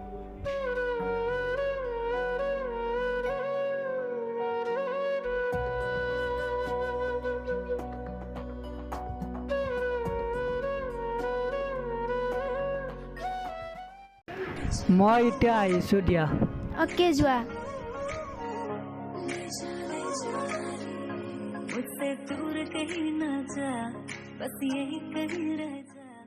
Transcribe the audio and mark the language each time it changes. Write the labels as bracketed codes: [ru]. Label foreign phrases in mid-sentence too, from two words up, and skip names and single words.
[as] মই এতিয়া আহিছোঁ দিয়া। অ'কে যোৱা। [hi] मुझसे दूर कहीं ना जा, बस यही कहीं रह जा।